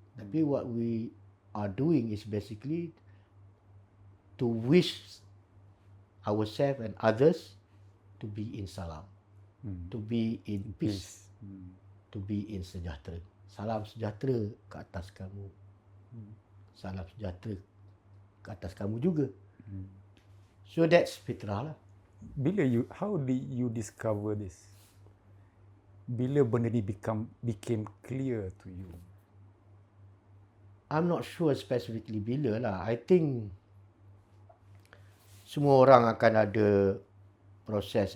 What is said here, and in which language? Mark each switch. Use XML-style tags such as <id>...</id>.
<en>Tapi what we are doing is basically to wish ourselves and others to be in salam, to be in peace, to be in sejahtera.</en> <ms>Salam sejahtera ke atas kamu. Salam sejahtera ke atas kamu juga.</ms> <en>So that's fitrah lah. How did you discover this?</en> <ms>Bila benda ni</ms> <en>became clear to you? I'm not sure specifically</en> <ms>bila lah.</ms> <en>I think</en> <ms>semua orang akan ada proses.</ms>